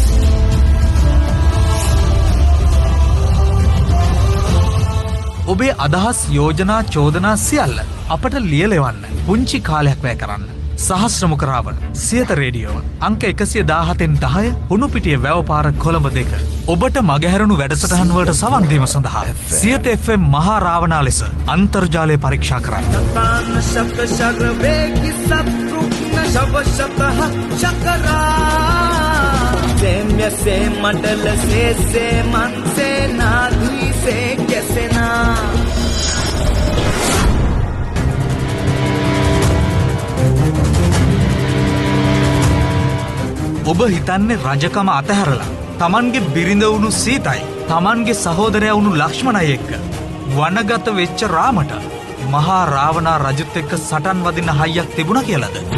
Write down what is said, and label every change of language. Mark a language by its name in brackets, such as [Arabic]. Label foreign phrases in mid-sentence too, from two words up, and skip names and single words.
[Sinhala] ඔබේ අදහස්, යෝජනා, චෝදනා සියල්ල අපට ලියලෙවන්න. පුංචි කාලයක් වැය කරන්න. සහස්‍රමුඛ රාවණ සියත රේඩියෝ අංක 117-10 හුණුපිටිය වැවපාර කොළඹ 2. ඔබට මගහැරුණු වැඩසටහන් වලට සවන් දීම සඳහා සියත FM මහා රාවණා ලෙස අන්තර්ජාලය පරීක්ෂා කරන්න. से मंडल से मन से नाधी से कैसे ना ඔබ හිතන්නේ රජකම අතහැරලා තමන්ගේ බිරිඳ වුණු සීතයි, තමන්ගේ සහෝදරයා වුණු ලක්ෂ්මණයි එක්ක වනගත වෙච්ච රාමට මහා රාවණා රජුත් එක්ක සටන් වදින්න හයියක් තිබුණා කියලාද?